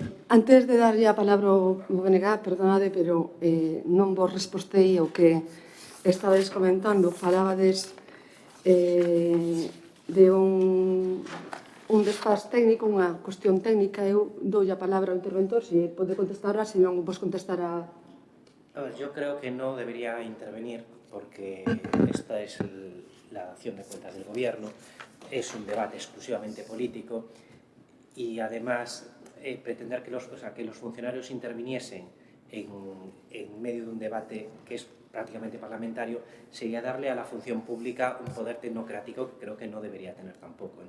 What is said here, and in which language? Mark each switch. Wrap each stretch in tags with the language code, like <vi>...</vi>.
<gl>Antes de darlle a palabra ao BNG, perdonade, pero non vos respostei ao que estabades comentando. Falabades de un desfaz técnico, unha cuestión técnica. Eu dou a palabra ao interventor, se pode contestar, se non vos contestará.</gl> <es>Yo creo que no debería intervenir porque esta es la dación de cuentas del gobierno, es un debate exclusivamente político y además pretender que los funcionarios interviniesen en medio de un debate que es prácticamente parlamentario sería darle a la función pública un poder tecnocrático que creo que no debería tener tampoco.</es>